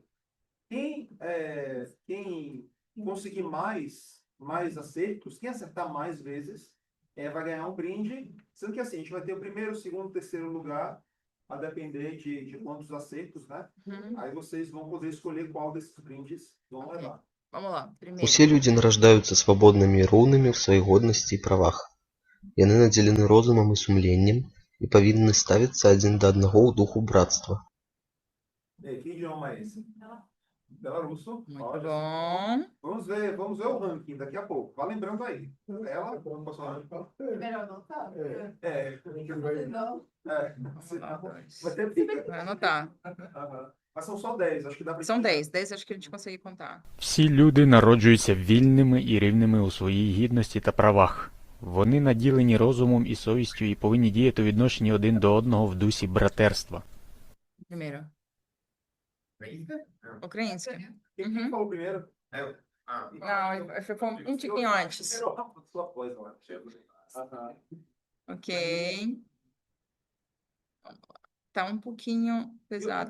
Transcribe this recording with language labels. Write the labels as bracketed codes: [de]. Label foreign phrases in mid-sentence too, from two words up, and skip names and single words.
[pt] Quem conseguir mais acertos, quem acertar mais vezes, vai ganhar um brinde. Sendo que assim, a gente vai ter o primeiro, segundo, terceiro lugar, a depender de quantos acertos, né? Aí vocês vão poder escolher qual desses brindes vão levar. Vamos lá. Primeiro. [be] Усе люди нараждаюцца свабоднымі і роўнымі ў сваіх годнасці і правах. Яны надзелены розумам і сумленнем і павінны ставіцца адзін да аднаго ў духу братства. [pt] Que idioma é esse? Belarusso. Muito Olha só. bom. Vamos ver o ranking daqui a pouco. Vá lembrando aí. Ela, posso falar? Melhor não tá? É. Não. É. Vamos lá, dois. Vai ter pica. Vai anotar. Aham. Mas são só 10, acho que dá pra São gente 10. 10 acho que a gente consegue contar. [uk] Всі люди народжуються вільними і рівними у своїй гідності та правах. Вони наділені розумом і совістю і повинні діяти у відношенні один до одного в дусі братерства. [pt] Primeiro. Ukrainska? Ucraniano. Quem falou primeiro? Eu. Ah, Não, ficou um tiquinho antes. Sua coisa, lá. Aham. Ok. Tá um pouquinho pesado